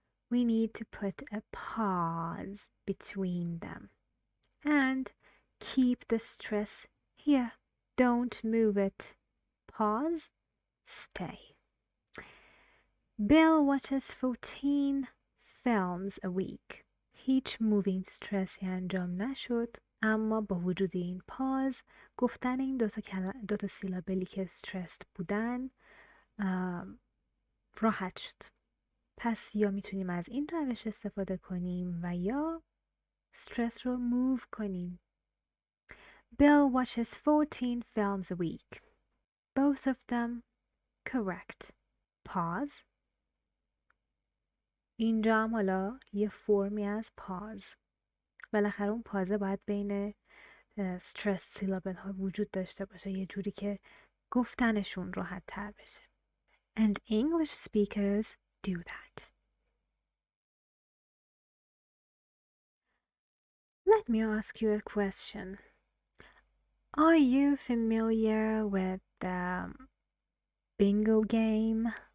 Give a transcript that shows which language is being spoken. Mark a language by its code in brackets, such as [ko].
[en] We need to put a pause between them and keep the stress here. Don't move it. Pause, stay. Bill watches 14 films a week. [fa] هیچ مووینگ استرسی انجام نشد، اما با وجود این پاز گفتن این دو تا سیلابلی که استرسد بودن راحت شد. پس یا میتونیم از این روش استفاده کنیم و یا استرس رو موو کنیم. [en] Bill watches 14 films a week. Both of them correct. Pause. [fa] اینجا هم حالا یه فرمی از پاز. بالاخره اون پازه باید بین استرس سیلابل ها وجود داشته باشه یه جوری که گفتنشون راحت تر بشه. [en] And English speakers do that. Let me ask you a question. Are you familiar with the bingo game?